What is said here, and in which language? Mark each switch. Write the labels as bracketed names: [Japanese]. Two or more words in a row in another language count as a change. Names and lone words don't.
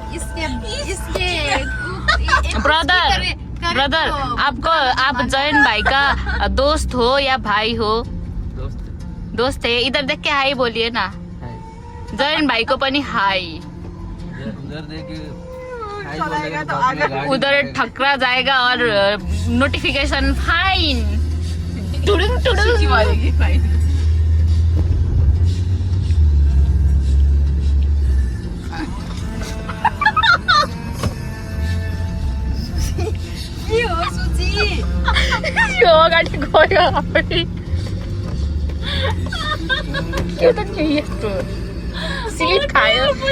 [Hindi] ब्रदर आप जैन भाई का दोस्त हो या भाई हो दोस्त है इधर देख के हाई बोलिए ना जैन भाई को पनि हाई उधर ठकरा जाएगा और [English] notification fine [Hindi] टुडुङ टुडुङ [Nepali] यो अगाडि गयो के त के यस्तो स्लिप खायो